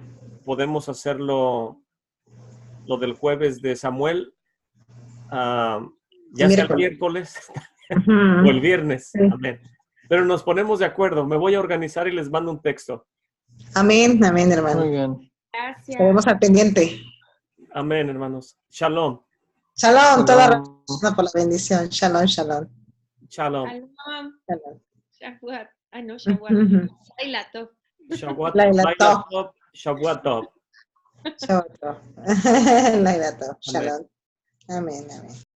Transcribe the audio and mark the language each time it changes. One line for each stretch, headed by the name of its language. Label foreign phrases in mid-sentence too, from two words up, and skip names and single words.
Spanish: podemos hacerlo lo del jueves de Samuel, ya sea el miércoles o el viernes. Sí. Amén. Pero nos ponemos de acuerdo. Me voy a organizar y les mando un texto. Amén, amén, hermano. Muy bien. Gracias. Estaremos al pendiente. Amén, hermanos. Shalom. Shalom, toda Shalom. razón por la bendición.
Hebrew: שלום שלום.
Spanish: Shalom. Shalom. Shalom.
Hebrew: Shavuot. Ah, no, Shavuot. לילה טוב.
Spanish: Shabbat Laila Laila Tov.
Hebrew: טוב שבת טוב. שלום לילה טוב שלום.
Spanish: Amén, amén.